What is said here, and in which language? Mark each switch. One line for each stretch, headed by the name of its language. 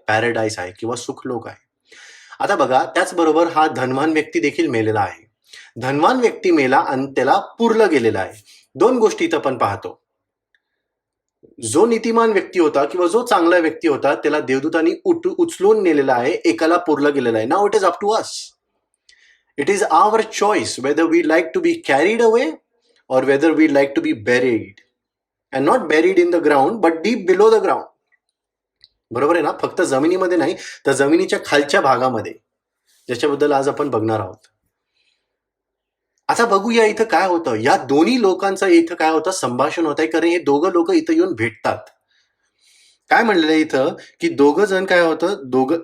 Marathi: Paradise आहे किंवा सुखलोक आहे. आता बघा, त्याचबरोबर हा धनवान व्यक्ती देखील मेलेला आहे. धनवान व्यक्ती मेला आणि त्याला पुरलं गेलेलं आहे. दोन गोष्टी इथं आपण पाहतो. जो नीतिमान व्यक्ती होता किंवा जो चांगला व्यक्ती होता त्याला देवदूतांनी उचलून नेलेला आहे, एकाला पुरलं गेलेलं आहे.
English: Now it is up to us. It is our choice whether we like to be carried away or whether we like to be buried. And not buried in the ground, but deep below the ground.
Marathi: बरोबर आहे ना? फक्त जमिनीमध्ये नाही, तर जमिनीच्या खालच्या भागामध्ये, ज्याच्याबद्दल आज आपण बघणार आहोत. आता बघूया इथं काय होतं. या दोन्ही लोकांचं इथं काय होतं? संभाषण होत आहे. कारण हे दोघं लोक इथं येऊन भेटतात. काय म्हणलेलं आहे इथं की दोघं जण काय होतं?